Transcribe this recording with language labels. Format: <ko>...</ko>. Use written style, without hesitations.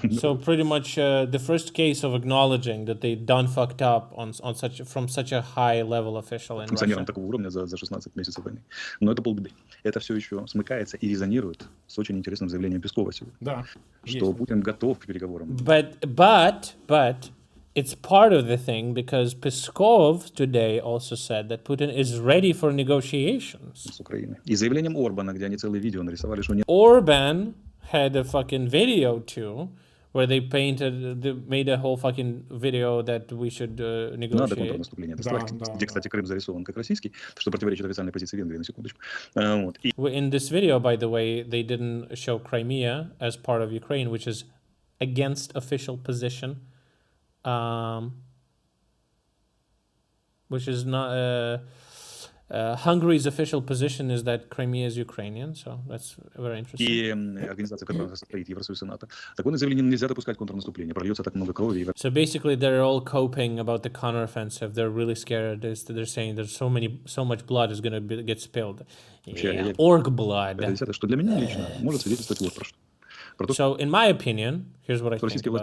<en>So pretty much the first case of acknowledging that they done fucked up from such a high level official in Russia.</en> <ru>Такого уровня за 16 месяцев войны. Но это полбеды. Это все еще смыкается и резонирует с очень интересным заявлением Пескова сегодня. Да. Что Путин готов к переговорам.</ru> <en>But it's part of the thing because Peskov today also said that Putin is ready for negotiations.</en> <ru>С Украиной. И заявлением Орбана, где они целое видео нарисовали, что нет.</ru> <en>Orban had a fucking video too, where they made a whole fucking video that we should negotiate.</en> <ru>Надо контрнаступление. Где, кстати, Крым зарисован как российский, что противоречит официальной позиции Венгрии, на секундочку. Вот.</ru> <en>In this video, by the way, they didn't show Crimea as part of Ukraine, which is against official position. Which is not Hungary's official position is that Crimea is Ukrainian, so that's very interesting.</en> <ru>И организация, которая состоит Евросоюз и НАТО, такое заявление нельзя допускать контрнаступление, прольется так много крови.</ru> <en>So basically, they're all coping about the counteroffensive. They're really scared. They're saying there's so much blood is going to get spilled. Yeah, orc blood.</en> <ru>Что для меня лично может свидетельствовать вот про что.</ru> <en>So, in my opinion, here's what I think about</en>